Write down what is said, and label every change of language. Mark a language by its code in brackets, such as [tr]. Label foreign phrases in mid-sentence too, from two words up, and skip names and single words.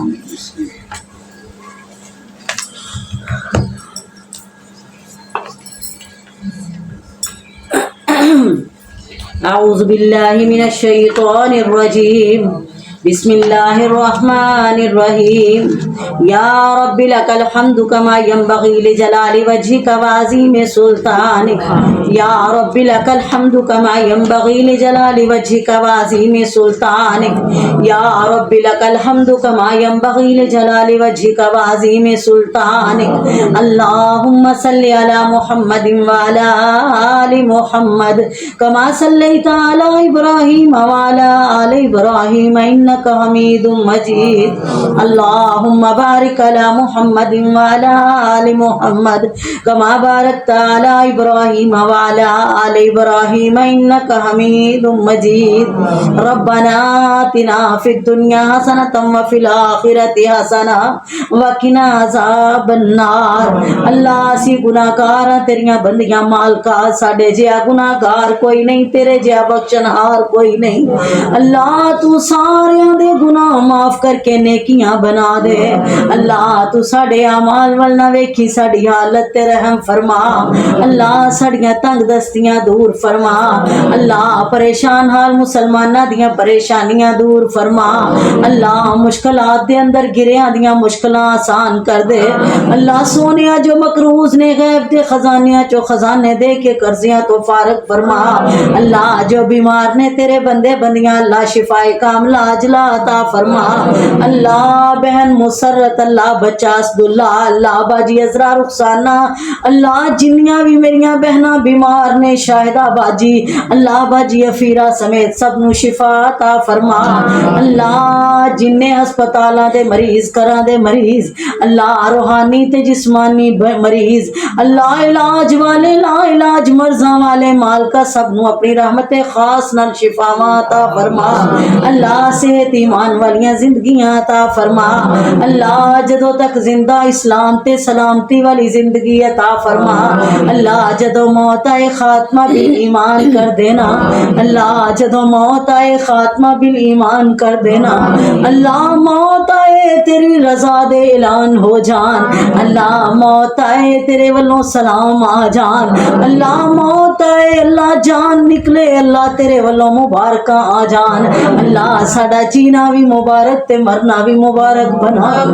[ar] اعوذ باللہ من الشیطان الرجیم، بسم اللہ الرحمن الرحیم، یا رب لک الحمد کما ینبغی لجلال وجہک وعظیم سلطانک، یا رب لک الحمد کما ینبغی لجلال وجہک وعظیم سلطانک، یا رب لک الحمد کما ینبغی لجلال وجہک وعظیم سلطانک، اللہم صلی علی محمد وعلی آل محمد کما صلیت علی ابراہیم وعلی آل ابراہیم انک حمید مجید، اللہم بارک علی محمد وعلی آل محمد کما بارکت علی ابراہیم وعلی آل ابراہیم انک حمید مجید، ربنا آتنا فی الدنیا حسنۃ وفی الآخرۃ حسنۃ وقنا عذاب النار۔ [pa] اللہ اسی گناہگار ہاں، تیریاں بندیاں مالکا، ساڈے جیا گناہگار کوئی نہیں، تیرے جیا بخشنہار کوئی نہیں۔ اللہ تو سارے دے گناہ معاف کر کے نیکیاں بنا دے اللہ تو ساڈے اعمال ول نہ ویکھی ساڈی حالت تے رحم فرما اللہ ساڈیاں تنگ دستیاں دور فرما اللہ پریشان حال مسلماناں دیاں پریشانیاں دور فرما اللہ مشکلات دے اندر گریاں دیاں مشکلاں آسان کر دے اللہ سونیا جو مقروض نے غیب دے خزانیاں چو خزانے دے کے قرضیاں تو فارغ فرما اللہ جو بیمار نے تیرے بندے بندیاں اللہ شفائے کاملہ عاجلہ عطا فرما اللہ بہن مسرت اللہ بچہ اسداللہ اللہ باجی عذرا رخسانہ اللہ جنیاں بھی میریاں بہناں بیمار نے شاہدہ باجی اللہ باجی افیرہ سمیت سب نو شفا عطا فرما اللہ جننے ہسپتالاں دے مریض کراں دے مریض اللہ روحانی تے جسمانی مریض اللہ علاج والے لا علاج مرضاں والے مالکا سب نو اپنی رحمت خاص نال شفاواں عطا فرما اللہ صحت ایمان والیاں زندگیاں عطا فرما اللہ جدوں تک زندہ اسلام تے سلامتی والی زندگی عطا فرما اللہ جدوں موت آئے خاتمہ بال ایمان کر دینا اللہ جدوں موت آئے خاتمہ بال ایمان کر دینا اللہ موت آئے تیری رضا دے اعلان ہو جان اللہ موت آئے تیرے والوں سلام آ جان اللہ موت آئے اللہ جان نکلے اللہ تیرے والوں مبارکہ آ جان اللہ ساڈا جینا بھی مبارک تے مرنا بھی مبارک بنا